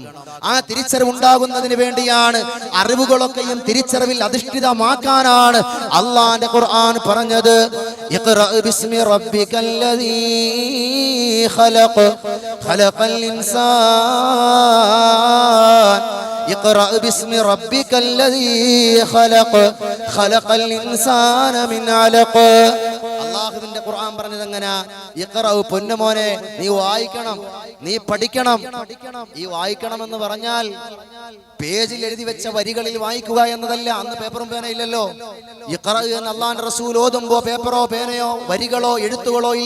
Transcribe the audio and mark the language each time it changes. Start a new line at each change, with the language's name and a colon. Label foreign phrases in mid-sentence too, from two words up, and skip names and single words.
Malayalam: ആ തിരിച്ചറിവ് ഉണ്ടാകുന്നതിന് വേണ്ടിയാണ് അറിവുകളൊക്കെയും തിരിച്ചറിവിൽ അധിഷ്ഠിതമാക്കാനാണ് അല്ലാഹുവിന്റെ ഖുർആൻ പറഞ്ഞത്.
Arabic: اقرأ باسم ربك الذي خلق خلق الإنسان اقرأ باسم ربك الذي خلق خلق الإنسان من علق.
Malayalam: അള്ളാഹുവിന്റെ ഖുർആൻ പറഞ്ഞത് എങ്ങനെ? ഇഖ്റഉ, പൊന്നുമോനെ നീ വായിക്കണം, നീ പഠിക്കണം. ഈ വായിക്കണം എന്ന് പറഞ്ഞാൽ പേജിൽ എഴുതി വെച്ച വരികളിൽ വായിക്കുക എന്നതല്ല. അന്ന് പേപ്പറും പേന ഇല്ലല്ലോ. ഇഖ്റഉ എന്ന് അള്ളാഹുവിന്റെ റസൂൽ ഓതുമ്പോ പേപ്പറോ പേനയോ വരികളോ എഴുത്തുകളോ ഇല്ല.